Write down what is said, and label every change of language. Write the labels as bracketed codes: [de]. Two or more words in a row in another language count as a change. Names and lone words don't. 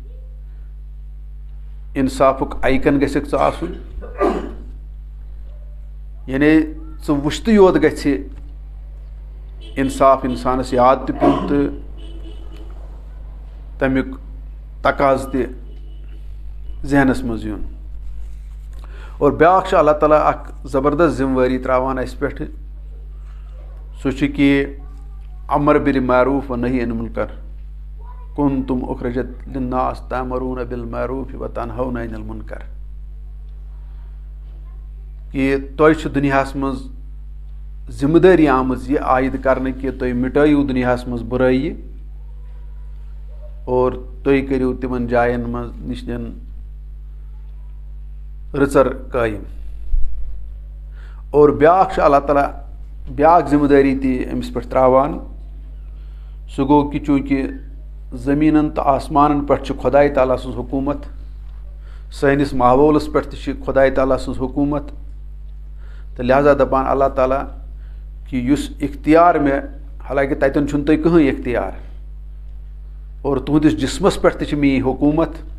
[ks] انصافُک آیکن گژھکھ ژٕ آسُن یعنی ژٕ وٕچھتٕے یوت گژھِ انصاف انسانس یاد تہِ پیوٚن تہٕ تمیُک تقاضہٕ تہِ ذہنس منٛز یُن اور بیٛاکھ چھُ اللہ تعالیٰ اکھ زبردست ذمہٕ وٲری ترٛاوان اسہِ پٮ۪ٹھ سُہ چھُ کہِ [ar] امر بالمعروف و نہی عن المنکر کنتم اخرجت للناس تأمرون بالمعروف و تنہون عن المنکر [ks] کہ تۄہہِ چھُ دُنیاہس منٛز ذمہٕ دٲری آمٕژ یہِ عایِد کرنہٕ کہِ تُہۍ مِٹٲیِو دُنیاہس منٛز بُرٲیی اور تُہۍ کٔرِو تِمن جاین منٛز نِش رٕژر قٲیِم اور بیٛاکھ چھُ اللہ تعالیٰ بیٛاکھ ذمہٕ دٲری تہِ أمِس پٮ۪ٹھ ترٛاوان سُہ گوٚو کہِ چوٗنٛکہِ زٔمیٖنن تہٕ آسمانن پٮ۪ٹھ چھُ خۄداے تعالیٰ سٕنٛز حکوٗمت سٲنِس ماحولس پٮ۪ٹھ تہِ چھِ خۄداے تعالیٰ سٕنٛز حکوٗمت تہٕ لہٰذا دپان اللہ تعالیٰ کہِ یُس اختیار مےٚ حالانکہِ تتٮ۪ن چھُنہٕ تۄہہِ کٕہٕنۍ اختیار اور تُہنٛدِس جسمس پٮ۪ٹھ تہِ چھِ میٲنۍ حکوٗمت